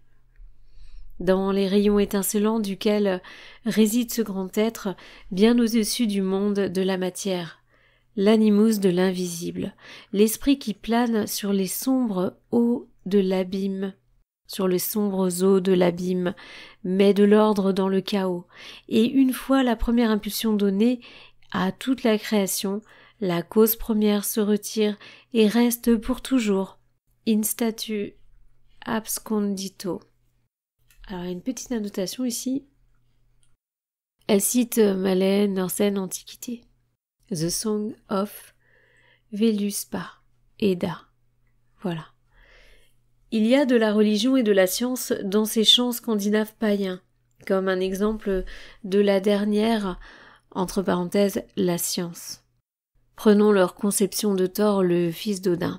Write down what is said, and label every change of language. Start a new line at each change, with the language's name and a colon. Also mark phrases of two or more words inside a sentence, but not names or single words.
French: Dans les rayons étincelants duquel réside ce grand être, bien au-dessus du monde de la matière, l'animus de l'invisible, l'esprit qui plane sur les sombres eaux de l'abîme, met de l'ordre dans le chaos, et une fois la première impulsion donnée à toute la création, la cause première se retire et reste pour toujours,
Latin: in statu abscondito.
French: Alors, il y a une petite annotation ici. Elle cite Malen Norsen Antiquité. The Song of Veluspa Eda. Voilà. Il y a de la religion et de la science dans ces chants scandinaves païens, comme un exemple de la dernière, entre parenthèses, la science. Prenons leur conception de Thor, le fils d'Odin.